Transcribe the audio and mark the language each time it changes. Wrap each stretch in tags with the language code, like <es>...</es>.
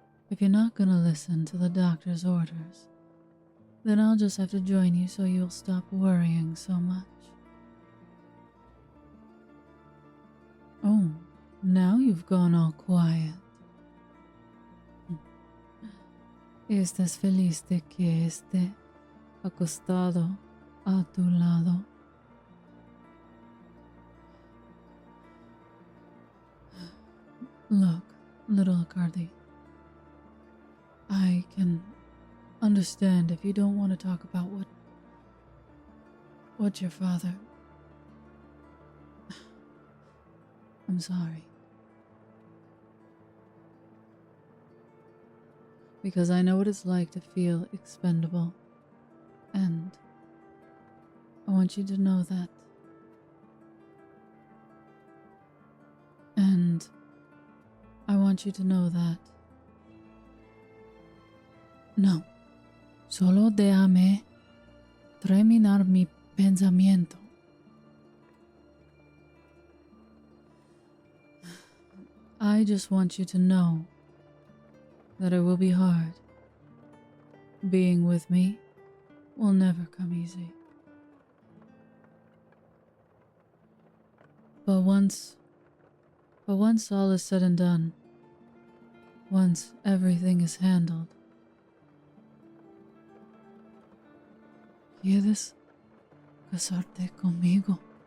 <en>If you're not gonna listen to the doctor's orders, then I'll just have to join you so you'll stop worrying so much. Oh, now you've gone all quiet.</en> <es>¿Estás feliz de que esté acostado a tu lado?</es> <en>Look, little Cardi, I can understand if you don't want to talk about what your father... I'm sorry. Because I know what it's like to feel expendable. And I want you to know that. And I want you to know that. No.</en> <es>Solo déjame terminar mi pensamiento.</es> <en>I just want you to know that it will be hard. Being with me will never come easy. But once all is said and done, once everything is handled,</en> <es>¿quieres casarte conmigo?</es>